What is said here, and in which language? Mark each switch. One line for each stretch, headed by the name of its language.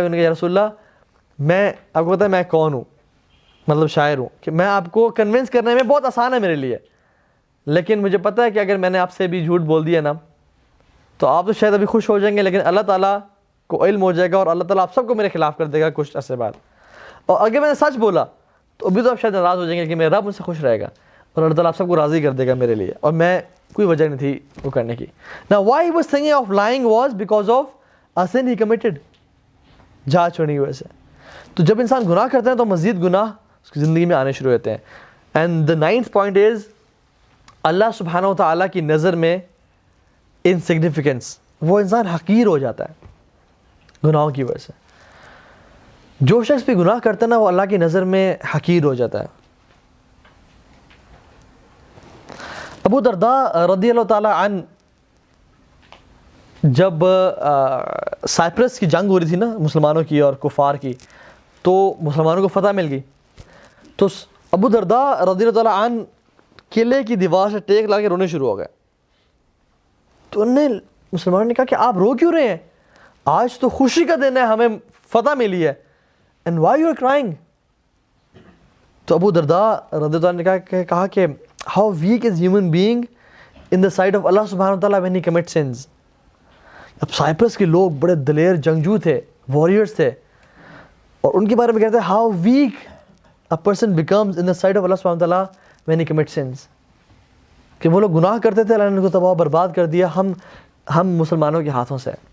Urdu: انہوں نے کہا یا رسول اللہ، میں آپ کو پتا ہے میں کون ہوں، مطلب شاعر ہوں، کہ میں آپ کو کنونس کرنے میں بہت آسان ہے میرے لیے، لیکن مجھے پتہ ہے کہ اگر میں نے آپ سے بھی جھوٹ بول دیا نا تو آپ تو شاید ابھی خوش ہو جائیں گے، لیکن اللہ تعالیٰ کو علم ہو جائے گا اور اللہ تعالیٰ آپ سب کو میرے خلاف کر دے گا کچھ عرصے بعد. اور اگر میں نے سچ بولا تو ابھی تو آپ شاید ناراض ہو جائیں گے کہ میرا رب مجھ سے خوش رہے گا اور اللہ تعالیٰ آپ سب کو راضی کر دے گا میرے لیے، اور میں کوئی وجہ نہیں تھی وہ کرنے کی.
English: Now why he was thinking of lying was because of a sin he committed.
Urdu: جھاج چھوڑنے کی وجہ سے. تو جب انسان گناہ کرتے ہیں تو مزید گناہ اس کی زندگی میں آنے شروع ہوتے ہیں.
English: and the ninth point is
Urdu: اللہ سبحانہ و تعالیٰ کی نظر میں انسگنیفیکنس، وہ انسان حقیر ہو جاتا ہے گناہوں کی وجہ سے. جو شخص بھی گناہ کرتا ہے نا وہ اللہ کی نظر میں حقیر ہو جاتا ہے. ابو درداء رضی اللہ تعالیٰ عنہ جب سائپرس کی جنگ ہو رہی تھی نا مسلمانوں کی اور کفار کی، تو مسلمانوں کو فتح مل گئی. تو ابو درداء رضی اللہ تعالیٰ عنہ قلعے کی دیوار سے ٹیک لا کے رونے شروع ہو گئے. تو انہوں نے مسلمانوں نے کہا کہ آپ رو کیوں رہے ہیں، آج تو خوشی کا دن ہے، ہمیں فتح ملی ہے.
English: And why you are crying؟
Urdu: تو ابو درداء رضی اللہ عنہ نے کہا کہ
English: how weak is human being in the sight of Allah subhanahu wa ta'ala when he commits sins.
Urdu: اب سائپرس کے لوگ بڑے دلیر جنگجو تھے، وارئرز تھے، اور ان کے بارے میں کہتے ہیں
English: how weak a person becomes in the sight of Allah subhanahu wa ta'ala when he commits sins.
Urdu: کہ وہ لوگ گناہ کرتے تھے، اللہ نے ان کو تباہ برباد کر دیا ہم مسلمانوں کے ہاتھوں سے.